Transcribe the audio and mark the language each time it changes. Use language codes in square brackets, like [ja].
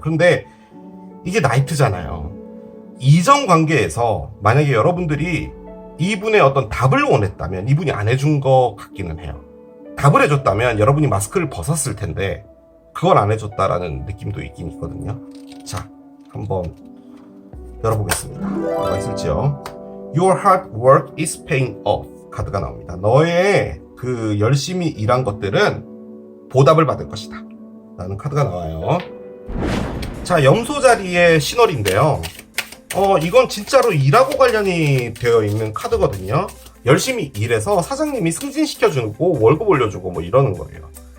[ko] 그런데 이게 나이트잖아요. 이전 관계에서 만약에 여러분들이 이분의 어떤 답을 원했다면 이분이 안 해준 것 같기는 해요. 답을 해줬다면 여러분이 마스크를 벗었을 텐데 그걸 안 해줬다라는 느낌도 있긴 있거든요. 자, 한번 열어보겠습니다. 뭐가 있을지요. [en] Your hard work is paying off [ko] 카드가 나옵니다. 너의 그 열심히 일한 것들은 보답을 받을 것이다 라는 카드가 나와요. 자, 염소 자리의 신월인데요. 이건 진짜로 일하고 관련이 되어 있는 카드거든요. 열심히 일해서 사장님이 승진시켜주고 월급 올려주고 뭐 이러는 거예요.